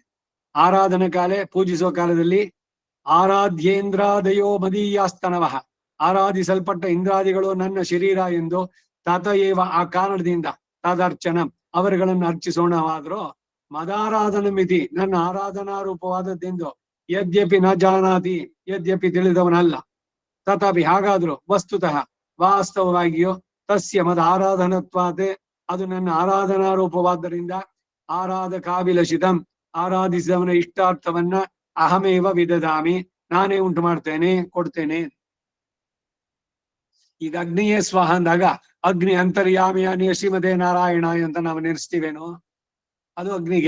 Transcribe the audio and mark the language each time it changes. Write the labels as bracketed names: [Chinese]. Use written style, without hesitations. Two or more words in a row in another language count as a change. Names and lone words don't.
[Sanskrit] ಆರಾಧನಾ ಕಾಲೇ, [Kannada] ಪೂಜಿಸುವ ಕಾಲದಲ್ಲಿ [Sanskrit] ಆರಾಧ್ಯೇಂದ್ರಾದಯೋ ಮದೀಯಾಸ್ತನವಃ, [Kannada] ಆರಾಧಿಸಲ್ಪಟ್ಟ ಇಂದ್ರಾದಿಗಳು ನನ್ನ ಶರೀರ ಎಂದು [Sanskrit] ತತಯೇವ ಆ ಕಾರಣದಿಂದ ತದರ್ಚನ [Kannada] ಅವರುಗಳನ್ನು ಅರ್ಚಿಸೋಣವಾದರೂ [Sanskrit] ಮದಾರಾಧನ ಮಿತಿ [Kannada] ನನ್ನ ಆರಾಧನಾ ರೂಪವಾದದ್ದೆಂದು [Sanskrit] ಯದ್ಯಪಿ ನ ಜಾನಾತಿ, [Kannada] ಯದ್ಯಪಿ ತಿಳಿದವನಲ್ಲ. ತಥಾಪಿ ಹಾಗಾದ್ರೂ ವಸ್ತುತಃ ವಾಸ್ತವವಾಗಿಯೋ [Sanskrit] ತಸ್ಯ ಮದ ಆರಾಧನತ್ವಾದೆ, [Kannada] ಅದು ನನ್ನ ಆರಾಧನಾ ರೂಪವಾದ್ದರಿಂದ ಆರಾಧಕಾಭಿಲಷಿತಂ, ಆರಾಧಿಸಿದವನ ಇಷ್ಟಾರ್ಥವನ್ನ [Sanskrit] ಅಹಮೇವ ವಿದದಾಮಿ, [Kannada] ನಾನೇ ಉಂಟು ಮಾಡ್ತೇನೆ, ಕೊಡ್ತೇನೆ. ಈಗ [Sanskrit] ಅಗ್ನಿಯೇ ಸ್ವಾಹ [Kannada] ಅಂದಾಗ [Sanskrit] ಅಗ್ನಿ ಅಂತರ್ಯಾಮಿಯಾನಿ ಶ್ರೀಮತೆ ನಾರಾಯಣ [Kannada] ಅಂತ ನಾವು ನೆನೆಸ್ತೀವೇನೋ, ಅದು ಅಗ್ನಿಗೆ.